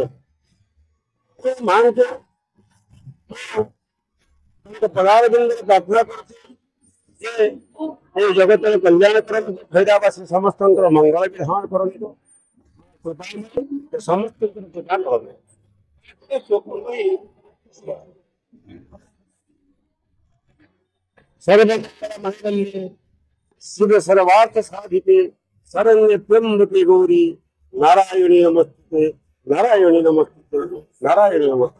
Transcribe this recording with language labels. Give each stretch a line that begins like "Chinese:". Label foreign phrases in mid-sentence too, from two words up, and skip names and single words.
Odia: ମାଙ୍କୁ ପଦାର ବିନ୍ଦୁରେ ପ୍ରାର୍ଥନା କରୁଛି ଯେ ଏ ଜଗତର କଲ୍ୟାଣ କରନ୍ତୁ, ଭୈରାବାସୀ ସମସ୍ତଙ୍କର ମଙ୍ଗଳ ବିଧାନ କରନ୍ତୁ, ସମସ୍ତଙ୍କର କୃପା କରନ୍ତୁ।
Sanskrit: सर्वमंगले शिव सर्वार्थ साधिके शरण्य त्र्यंबके गौरी नारायणी नमस्ते नारायणी नमस्ते नारायणी नमस्ते।